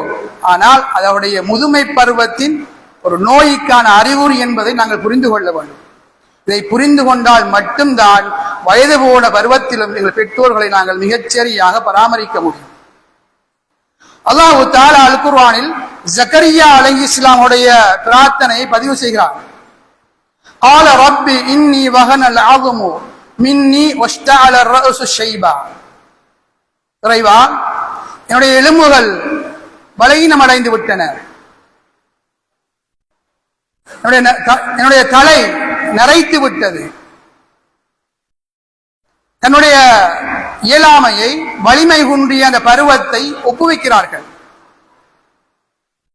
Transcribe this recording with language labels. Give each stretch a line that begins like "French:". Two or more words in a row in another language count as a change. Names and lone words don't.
Tamil: ஆனால் அதனுடைய முதுமை பருவத்தின் ஒரு நோய்க்கான அறிகுறி என்பதை நாங்கள் புரிந்து கொள்ள வேண்டும். இதை புரிந்து கொண்டால் மட்டும்தான் வயது போன பருவத்திலும் எங்கள் பெற்றோர்களை நாங்கள் மிகச்சரியாக பராமரிக்க முடியும்.
Arabic: الله تعالى
Tamil: அல் குர்ஆனில் ஜக்கரியா அலைஹிஸ்ஸலாமுடைய பிரார்த்தனையை பதிவு செய்கிறார்.
Arabic: قال رب إني وهن العظم مني واشتعل الرأس شيبا,
Tamil: இறைவா என்னுடைய எலும்புகள் பலகீனம் அடைந்து விட்டன, என்னுடைய தலை நரைத்து விட்டது. தன்னுடைய இயலாமையை, வலிமை குன்றிய அந்த பருவத்தை ஒப்புவிக்கிறார்கள்.